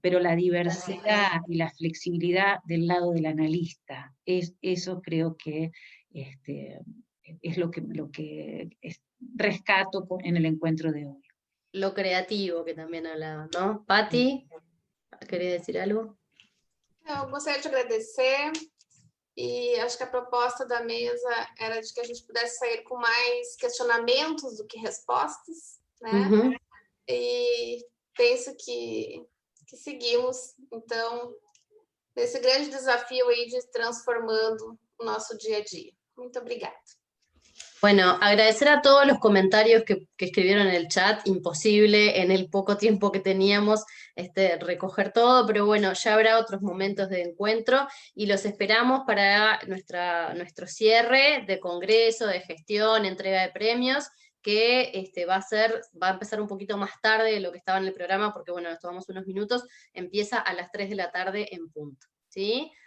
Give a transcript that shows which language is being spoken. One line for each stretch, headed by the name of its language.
Spanish: Pero la diversidad y la flexibilidad del lado del analista, eso creo que es lo que rescato en el encuentro de hoy. Lo creativo que también hablaba, ¿no? Pati, ¿querés decir algo?
Portuguese: Eu gostaria de agradecer, e acho que a proposta da mesa era de que a gente pudesse sair com mais questionamentos do que respostas, né? Uhum. E penso que seguimos, então, nesse grande desafio aí de transformando o nosso dia a dia. Muito obrigada.
Spanish: Bueno, agradecer a todos los comentarios que escribieron en el chat, imposible en el poco tiempo que teníamos recoger todo, pero bueno, ya habrá otros momentos de encuentro y los esperamos para nuestro cierre de congreso, de gestión, entrega de premios, que va a empezar un poquito más tarde de lo que estaba en el programa, porque bueno, nos tomamos unos minutos, empieza a las 3 de la tarde en punto, ¿sí?